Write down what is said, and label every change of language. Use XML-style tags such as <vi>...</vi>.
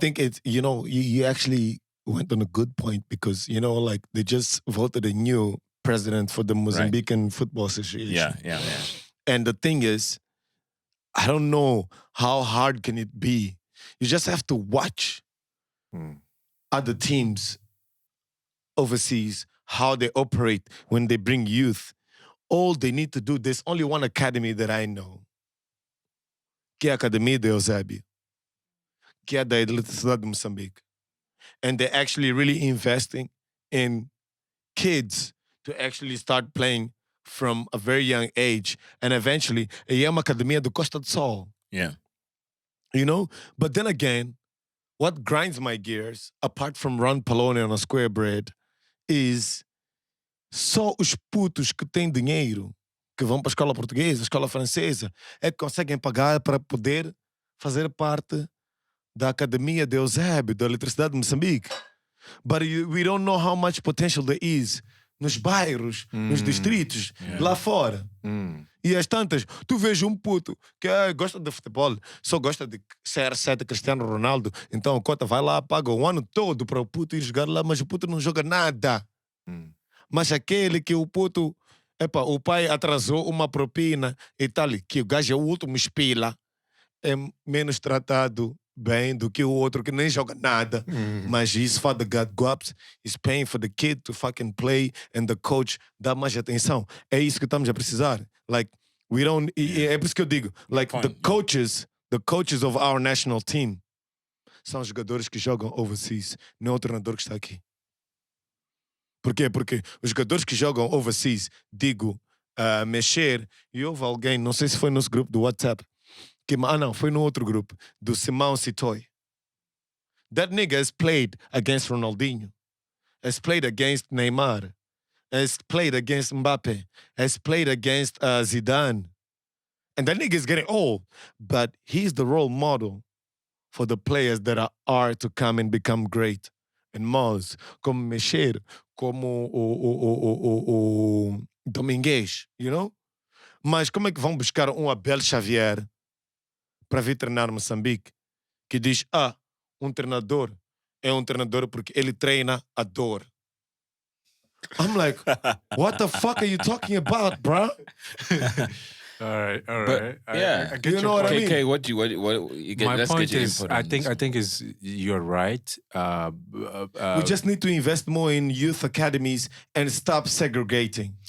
<en>And I think it's, you actually went on a good point, because, like they just voted a new president for the Mozambican Football Association. Yeah. And the thing is, I don't know how hard can it be. You just have to watch other teams overseas, how they operate when they bring youth. All they need to do, there's only one academy that I know,</en> <pt>que é a Academia de Eusébio, que é da Eletricidade de Moçambique.</pt> <en>And they're actually really investing in kids to actually start playing from a very young age. And eventually,</en> <pt>é uma academia do Costa do Sol.</pt> <en>Yeah. But then again, what grinds my gears, apart from Ron Palone on a square bread, is</en> <pt>só os putos que têm dinheiro, que vão para a escola portuguesa, a escola francesa, é que conseguem pagar para poder fazer parte da Academia de Eusébio, da Eletricidade de Moçambique.</pt> <en>But we don't know how much potential there is</en> <pt>nos bairros, nos distritos, lá fora. E as tantas, tu vês um puto que gosta de futebol, só gosta de CR7, Cristiano Ronaldo, então a cota vai lá, paga o ano todo para o puto ir jogar lá, mas o puto não joga nada. Mas aquele que o puto, o pai atrasou uma propina e tal, que o gajo é o último espila, é menos tratado bem do que o outro que nem joga nada.</pt> <en>Mas his father got guaps, he's paying for the kid to fucking play, and the coach</en> <pt>dá mais atenção. É isso que estamos a precisar.</pt> <en>Like, we don't...</en> <pt>É por isso que eu digo,</pt> <en>like, the coaches of our national team</en> <pt>são jogadores que jogam overseas, não é o treinador que está aqui. Por quê? Porque os jogadores que jogam overseas, mexer, e houve alguém, não sei se foi no nosso grupo do WhatsApp, não, foi no outro grupo, do Simão Sitoy.</pt> <en>That nigga has played against Ronaldinho, has played against Neymar, has played against Mbappe, has played against Zidane. And that nigga is getting old, but he's the role model for the players that are to come and become great. And Moz,</en> <pt>como Mexer, como o Domingues, Mas como é que vão buscar um Abel Xavier para vir treinar Moçambique, que diz, um treinador é um treinador porque ele treina a dor.</pt> <en>I'm like, what the fuck are you talking about, bro? All right. But, I get you know what I mean? KK, what you get? My point is, I think think is you're right. We just need to invest more in youth academies and stop segregating.</en>